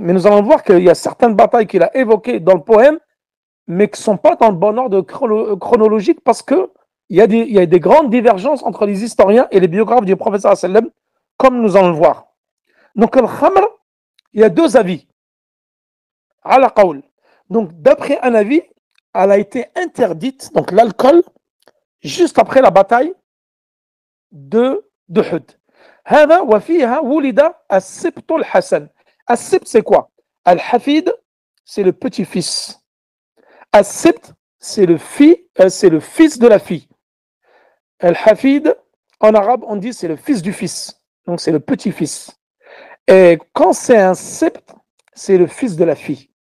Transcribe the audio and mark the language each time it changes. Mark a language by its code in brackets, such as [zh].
[fr] Mais nous allons voir qu'il y a certaines batailles qu'il a évoquées dans le poème, mais qui ne sont pas dans le bon ordre chronologique parce qu'il y a des grandes divergences entre les historiens et les biographes du prophète sallam, comme nous allons le voir. Donc, le khamr, il y a deux avis. [ar] Ala qawl. [fr] Donc, d'après un avis, elle a été interdite, donc l'alcool, juste après la bataille de Uhud. [ar] هذا وفيها ولد السبط الحسن. [fr] السبط c'est quoi? Al-Hafid, c'est le petit-fils. Al-Sibt, c'est le fils de la fille. Al-Hafid, en arabe, on dit c'est le fils du fils. Donc c'est le petit-fils. Et quand c'est un Sibt, c'est le fils de la fille.